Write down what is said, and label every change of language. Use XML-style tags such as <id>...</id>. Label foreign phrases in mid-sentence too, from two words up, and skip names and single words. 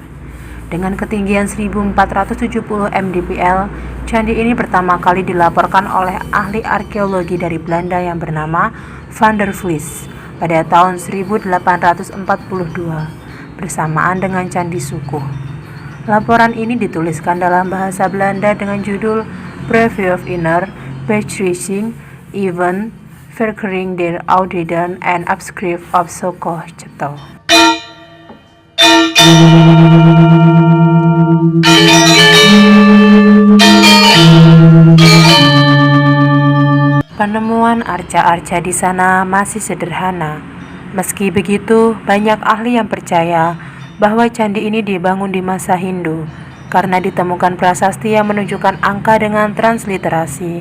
<id>Dengan ketinggian 1470 mdpl, candi ini pertama kali dilaporkan oleh ahli arkeologi dari Belanda yang bernama Van der Vlis pada tahun 1842, bersamaan dengan Candi Sukuh. Laporan ini dituliskan dalam bahasa Belanda dengan judul Preview of Inner Beschrijving Even Verkering der Oudheden en Afschrift of Sukoh Ceto. Penemuan arca-arca di sana masih sederhana. Meski begitu, banyak ahli yang percaya bahwa candi ini dibangun di masa Hindu karena ditemukan prasasti yang menunjukkan angka dengan transliterasi.</id>